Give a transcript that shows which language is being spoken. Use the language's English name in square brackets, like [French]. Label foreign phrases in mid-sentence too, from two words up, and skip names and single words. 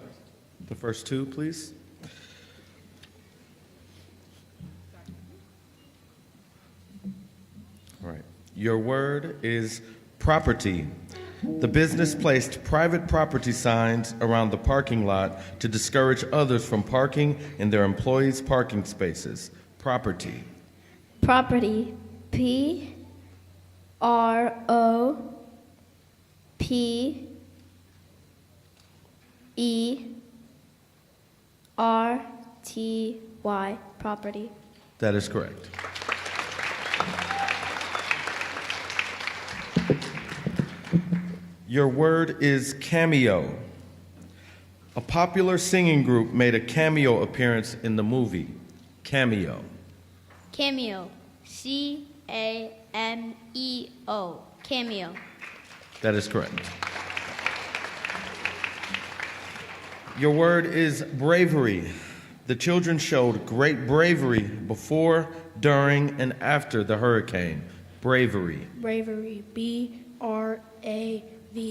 [English] The first two, please. All right. Your word is property. The business placed private property signs around the parking lot to discourage others from parking in their employees' parking spaces. Property. Property. P-R-O-P-E-R-T-Y. Property. That is correct. Your word is cameo. A popular singing group made a cameo appearance in the movie. Cameo. Cameo. C-A-M-E-O. Cameo. That is correct. Your word is bravery. The children showed great bravery before, during, and after the hurricane. Bravery. Bravery. B-R-A-V-E-R-Y.